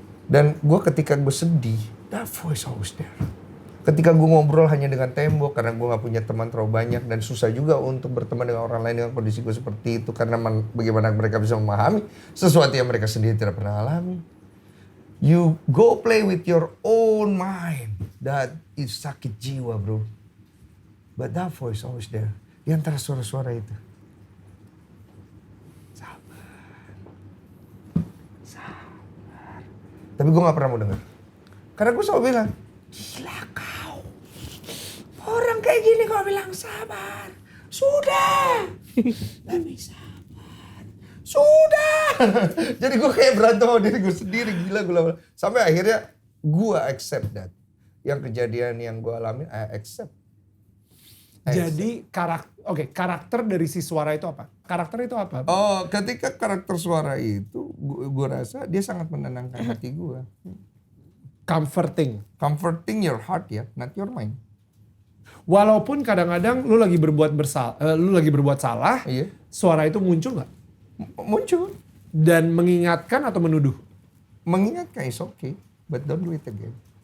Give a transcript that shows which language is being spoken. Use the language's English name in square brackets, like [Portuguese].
[Indonesian] Dan gue ketika gue sedih, [English] that voice always there. [Indonesian] Ketika gue ngobrol hanya dengan tembok karena gue gak punya teman terlalu banyak dan susah juga untuk berteman dengan orang lain dengan kondisi gue seperti itu karena bagaimana mereka bisa memahami sesuatu yang mereka sendiri tidak pernah alami. [English] You go play with your own mind. That is [Indonesian] sakit jiwa, [English] bro. But that voice always there. [Indonesian] Di antara suara-suara itu. Sabar. Tapi gue gak pernah mau dengar. Karena gue selalu bilang, gila kau. Orang kayak gini kau bilang sabar. Sudah. Lebih sabar. Sudah. Jadi gue kayak berantem sama diri gue sendiri. Gila. Sampai akhirnya gue [English] accept that. [Indonesian] Yang kejadian yang gue alami, [English] I accept. [Indonesian] Jadi karakter dari si suara itu apa? Karakter itu apa? Oh, ketika karakter suara itu, gue rasa dia sangat menenangkan hati gue. [English] Comforting your heart ya, not your mind. [Indonesian] Walaupun kadang-kadang lu lagi berbuat salah, iya. Suara itu muncul nggak? Muncul. Dan mengingatkan atau menuduh? [English] Mengingatkan is okay, but don't do it again.